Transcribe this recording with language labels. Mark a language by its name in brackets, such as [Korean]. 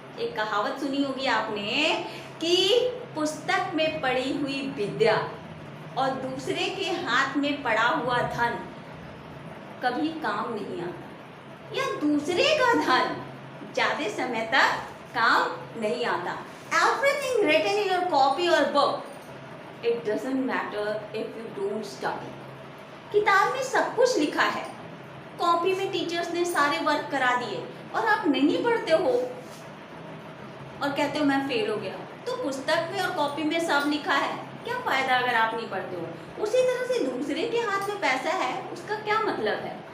[Hindi] एक कहावत सुनी होगी आपने कि पुस्तक में पड़ी हुई विद्या और दूसरे के हाथ में पड़ा हुआ धन कभी काम नहीं आता, या दूसरे का धन ज्यादा समय तक काम नहीं आता। [English] Everything written in your copy or book, it doesn't matter if you don't study. [Hindi] किताब में सब कुछ लिखा है, कॉपी में टीचर्स ने सारे वर्क करा दिए, और आप नहीं पढ़ते हो और कहते हो मैं फेल हो गया। तो पुस्तक में और कॉपी में सब लिखा है, क्या फायदा अगर आप नहीं पढ़ते हो? उसी तरह से दूसरे के हाथ में पैसा है, उसका क्या मतलब है?